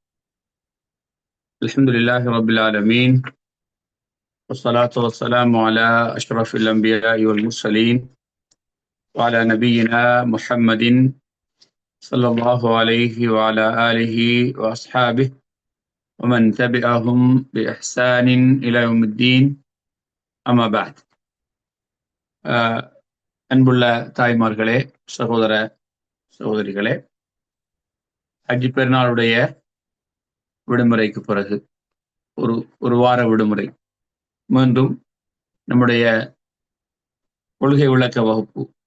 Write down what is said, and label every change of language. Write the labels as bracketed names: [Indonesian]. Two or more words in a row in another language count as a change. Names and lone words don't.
[Arabic] الحمد لله رب العالمين، والصلاة والسلام على أشرف الأنبياء والمرسلين وعلى نبينا محمد صلى الله عليه وعلى آله وأصحابه ومن تبعهم بإحسان إلى يوم الدين. أما بعد. [Tamil] அன்புள்ள தாய்மார்களே, சகோதர சகோதரிகளே, ஹஜ் பெருநாளுடைய விடுமுறைக்கு பிறகு ஒரு வார விடுமுறை மீண்டும் நம்முடைய கொள்கை விளக்க வகுப்பு